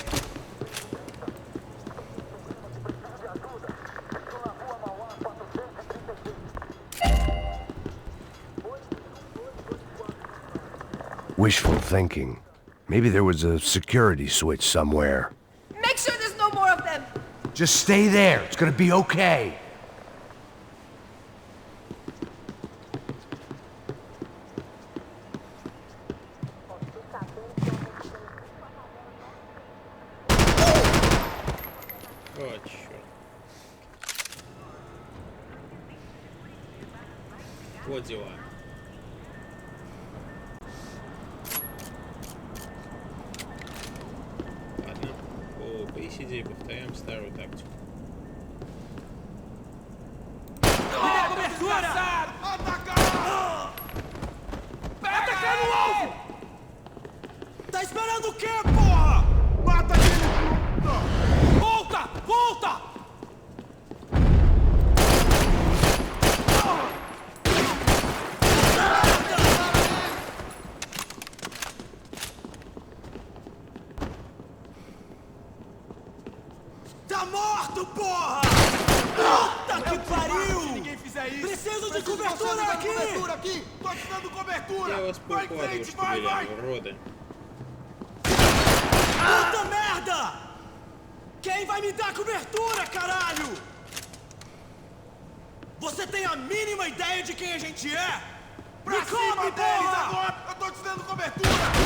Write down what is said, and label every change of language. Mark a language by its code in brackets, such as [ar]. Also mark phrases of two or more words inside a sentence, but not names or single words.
[en] Wishful thinking. Maybe there was a security switch somewhere. Make sure there's no more of them. Just stay there. It's gonna be okay. [ru] О, черт. Вот дела. Ладно, посиди и повторяем старую тактику. [pt] Desgraçado! Atacar! Atacando o alvo! Tá esperando o quê, porra? Mata ele! Volta! Volta! Tá morto, porra! Puta que Se pariu! ninguém fizer isso... Preciso de você cobertura dando aqui! cobertura aqui! Tô te dando cobertura! [ru] Я вас [pt] Vai em [ru] покладываю, [pt] frente, [ru] что [pt] vai, vai! [ru] были уроды. [pt] Puta merda! Quem vai me dar cobertura, caralho? Você tem a mínima ideia de quem a gente é? Pra Me cima cobre, deles porra! agora! Eu tô te dando cobertura!